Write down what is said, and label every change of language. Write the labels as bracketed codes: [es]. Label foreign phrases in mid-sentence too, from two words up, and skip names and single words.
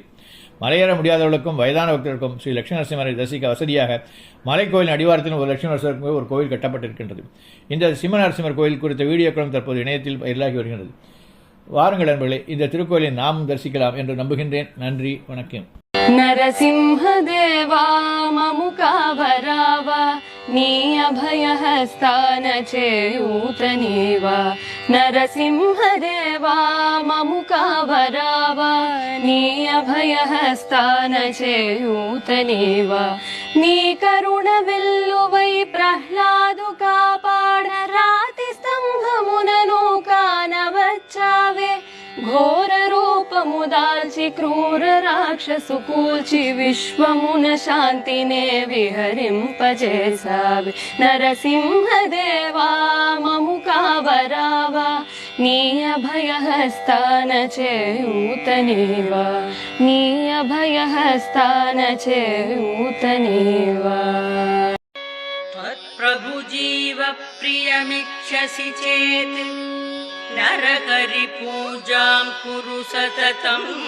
[ta] மலையேற முடியாதவர்களுக்கும் வயதான பக்தர்களுக்கும் ஸ்ரீ லட்சுமி நரசிம்மரை தரிசிக்க வசதியாக மலைக்கோயில் அடிவாரத்தில் ஒரு லட்சுமி நரசிம்மருக்கு ஒரு கோயில் கட்டப்பட்டிருக்கின்றது. இந்த சிம்ம நரசிம்மர் கோயில் குறித்த வீடியோக்களும் தற்போது இணையத்தில் வைரலாகி வருகின்றது. வாருங்கள் நண்பர்களே, இந்த திருக்கோயிலை நாம் தரிசிக்கலாம் என்று நம்புகின்றேன். நன்றி, வணக்கம். [te] నరసింహదేవా మముకాభరావ నీ అభయహస్తాన చేయూతనీవ నరసింహదేవా మముకాభరావ నీ అభయహస్తాన చేయూతనీవ నీ కరుణవిల్లువై ప్రహ్లాదు కాపాడ బచావే ఘోర రూపముదాల్చి క్రూర రాక్షసు కూల్చి విశ్వమున శాంతినే విహరింపజేసావే నరసింహదేవా మము కావరావా నీ అభయహస్తాన చేయూతనేవా నీ అభయహస్తాన చేయూతనేవా [sa] प्रभु जीव प्रियमिच्छसि चेत् नरकरि पूजां कुरु सततम्